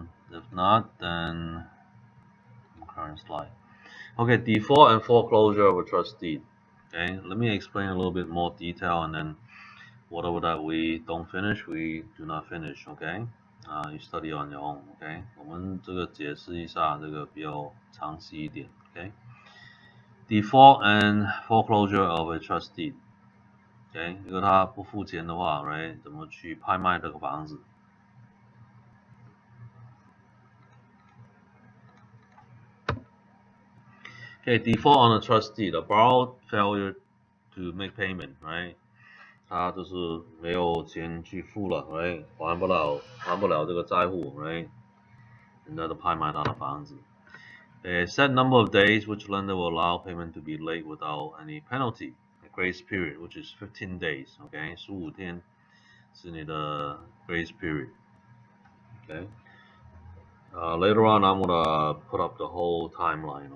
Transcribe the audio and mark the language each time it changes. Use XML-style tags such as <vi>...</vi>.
<en>If not, then current slide. Okay, default and foreclosure of a trust deed. Okay, let me explain a little bit more detail, and then whatever that we don't finish, we do not finish. Okay, you study on your own.</en> <zh>Okay， 我们这个解释一下这个比较详细一点。</zh> <en>Okay, default and foreclosure of a trust deed.</en> <zh>Okay， 如果他不付钱的话 ，right， 怎么去拍卖这个房子？</zh> <en>Okay, default on a trust deed, a borrowed failure to make payment, right?</en> <zh>他就是没有钱去付了 ，right？ 还不了这个债户 ，right？人家都拍卖他的房子。</zh> <en>A set number of days which lender will allow payment to be late without any penalty. A grace period, which is 15 days. Okay,</en> <zh>15天是你的</zh> <en>grace period. Okay. Later on, I'm gonna put up the whole timeline.</en>